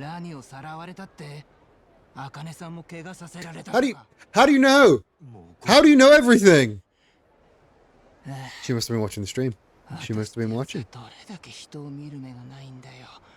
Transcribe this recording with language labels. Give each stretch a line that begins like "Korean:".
Japanese: ラニをさらわれたって。茜さんも怪我させられた。
English: How do you know? How do you know everything? She must have been watching the stream. She must have been watching.
Japanese: どれだけ人を見る目がないんだよ。